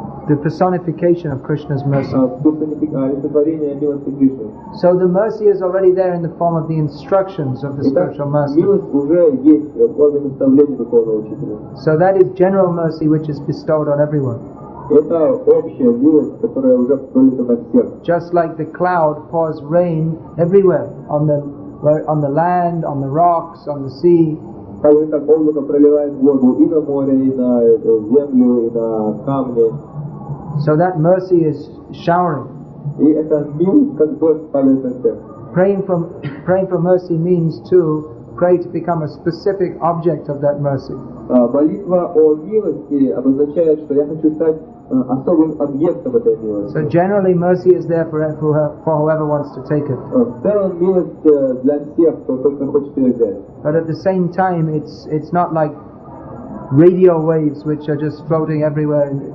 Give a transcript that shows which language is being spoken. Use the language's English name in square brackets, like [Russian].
[English] the personification of Krishna's mercy. [Russian] олицетворение милости Кришны. [English] So the mercy is already there in the form of the instructions of the spiritual master. [Russian] Милость уже есть в форме наставления духовного учителя. [English] So that is general mercy which is bestowed on everyone. [Russian] Это общая милость, которая уже пролита на всех. [English] Just like the cloud pours rain everywhere, on the land, on the rocks, on the sea. [Russian] Так же, как облако проливает воду и на море, и на землю, и на камни. [English] So that mercy is showering. [Russian] И это милость, как дождь падает на всех. [English] Praying for mercy means to pray to become a specific object of that mercy. [Russian] Молитва о милости обозначает, что я хочу стать особым объектом этой милости. [English] So generally mercy is there for whoever wants to take it. [Russian] В целом милость для всех, кто только хочет ее взять. [English] But at the same time, it's not like radio waves which are just floating everywhere.